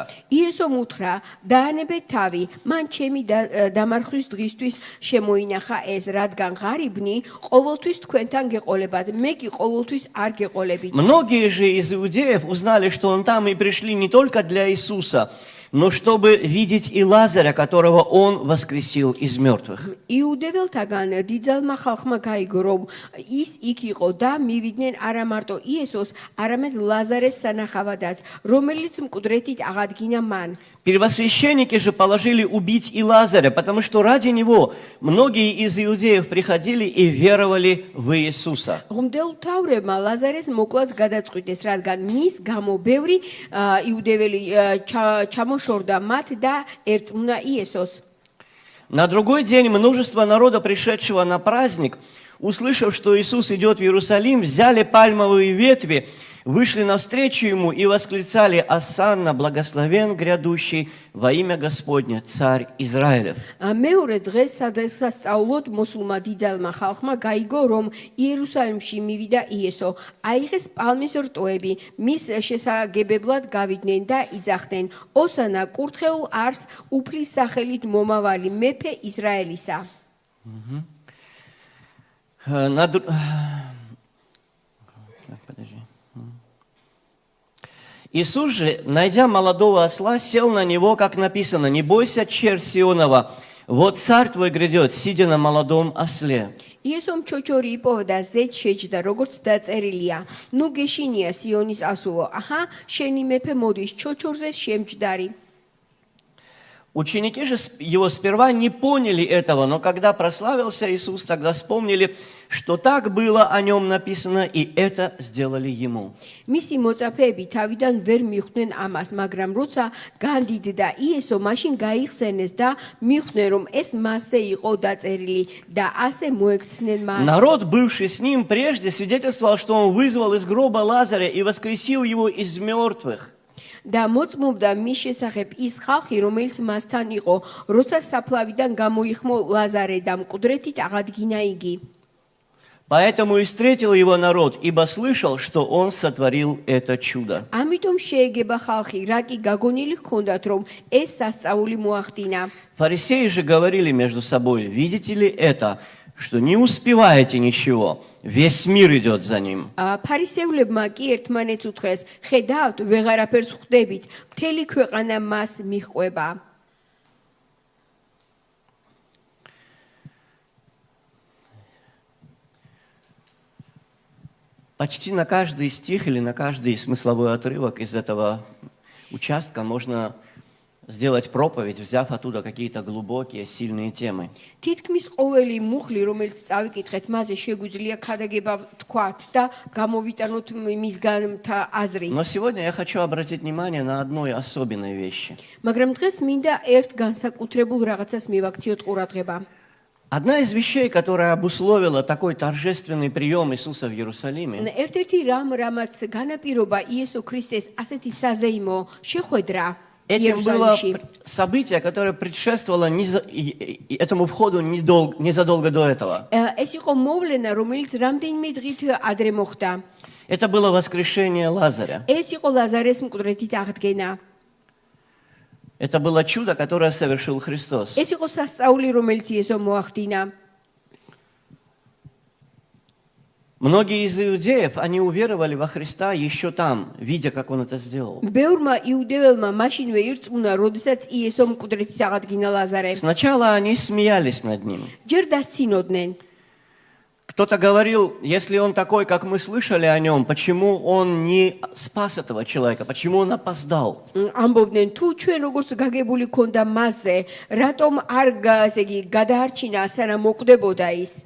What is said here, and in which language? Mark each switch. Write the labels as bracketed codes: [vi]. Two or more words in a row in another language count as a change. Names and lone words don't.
[ka] იესომ უთხრა, დაანებეთ თავი, მან ჩემი დამარხვის დღისთვის შემოინახა ეს, რადგან ღარიბნი ყოველთვის თქვენთან გეყოლებათ, მე კი ყოველთვის არ გეყოლებით. [ru] Многие же из иудеев узнали, что он там, и пришли не только для Иисуса, но чтобы видеть и Лазаря, которого он воскресил из мертвых. [ka] იუდეველთაგან დიდძალმა ხალხმა გაიგო, რომ ის იქ იყო და მივიდნენ არა მარტო იესოს, არამედ ლაზარეს სანახავადაც, რომელიც მკვდრეთით აღადგინა მან. [ru] Первосвященники же положили убить и Лазаря, потому что ради него многие из иудеев приходили и веровали в Иисуса. [ka] ღმრთელთავრებმა ლაზარეს მოკლას გადაწყვიტეს, რადგან მის გამო ბევრი იუდეველი ჩამოშორდა მათ და ერწმუნა იესოს. [ru] На другой день множество народа, пришедшего на праздник, услышав, что Иисус идет в Иерусалим, взяли пальмовые ветви, вышли навстречу Ему и восклицали: «Осанна, благословен грядущий во имя Господне, Царь Израилев». [ka] მეორე დღეს სადღესასწაულოდ მოსულმა დიდძალმა ხალხმა გაიგო, რომ იერუსალიმში მივიდა იესო. აიღეს პალმის რტოები, მის შესაგებებლად გავიდნენ და იძახდნენ: ოსანა, კურთხეულ არს, უფლის სახელით მომავალი მეფე ისრაელისა. [ru] Иисус же, найдя молодого осла, сел на него, как написано: «Не бойся, черь Сионова, вот царь твой грядет, сидя на молодом осле». [ka] იესომ ჩოჩორი იპოვა და ზედ შეჯდა, როგორც დაწერილია. ნუ გეშინია სიონის ასულო, აჰა, შენი მეფე მოდის, ჩოჩორზე შემჯდარი. [ru] Ученики же его сперва не поняли этого, но когда прославился Иисус, тогда вспомнили, что так было о нем написано, и это сделали ему. [ka] მისი მოწაფეები თავიდან ვერ მიხვდნენ ამას, მაგრამ როცა განდიდდა იესო, მაშინ გაიხსენეს და მიხვდნენ, რომ ეს მასზე იყო დაწერილი და ასე მოექცნენ მას. [ru] Народ, бывший с ним прежде, свидетельствовал, что он вызвал из гроба Лазаря и воскресил его из мертвых. [ka] და მოწმობდა მის შესახებ ის ხალხი, რომელიც მასთან იყო, როცა საფლავიდან გამოიხმო ლაზარე და მკვდრეთით აღადგინა იგი. [ru] Поэтому и встретил его народ, ибо слышал, что он сотворил это чудо. [ka] ამიტომ შეეგება ხალხი, რა კი გაგონილი ჰქონდათ, რომ ეს სასწაული მოახდინა. [ru] Фарисеи же говорили между собой: видите ли это, что не успеваете ничего, весь мир идет за ним. [ka] ფარისევლებმა კი ერთმანეთს უთხრეს, ხედავთ, ვეღარაფერს ხვდებით, მთელი ქვეყანა მას მიჰყვება. [ru] Почти на каждый стих или на каждый смысловой отрывок из этого участка можно сделать проповедь, взяв оттуда какие-то глубокие, сильные темы. [ka] თითქმის ყოველი მუხლი, რომელიც წავიკითხეთ, მასზე შეგვიძლია ქადაგება თქვათ და გამოვიტანოთ მისგან აზრი. [ru] Но сегодня я хочу обратить внимание на одной особенной вещи. [ka] მაგრამ დღეს მინდა ერთ განსაკუთრებულ რაღაცას მივაქციოთ ყურადღება. [ru] Одна из вещей, которая обусловила такой торжественный прием Иисуса в Иерусалиме, [ka] ერთ-ერთი რამაც განაპირობა იესო ქრისტეს ასეთი საზეიმო შეხვედრა [ru] этим было [ka] იერუსალიმში. [ru] событие, которое предшествовало этому входу незадолго до этого. [ka] ეს იყო მოვლენა, რომელიც რამდენიმე დღით ადრე მოხდა. [ru] Это было воскрешение Лазаря. [ka] ეს იყო ლაზარეს მკვდრეთით აღდგენა. [ru] Это было чудо, которое совершил Христос. [ka] ეს იყო სასწაული, რომელიც იესო მოახდინა. [ru] Многие из иудеев, они уверовали во Христа еще там, видя, как Он это сделал. [ka] ბევრმა იუდეველმა მაშინვე ირწმუნა, როდესაც იესო მკვდრეთით აღადგინა ლაზარე. [ru] Сначала они смеялись над Ним. [ka] ჯერ დასცინოდნენ. [ru] Кто-то говорил, если Он такой, как мы слышали о Нем, почему Он не спас этого человека, почему Он опоздал? [ka] ამბობდნენ, თუ ჩვენ როგორც გაგებული ქონდა მასზე, რატომ არ ესე იგი გადაარჩინა, სანამ მოკვდებოდა ის?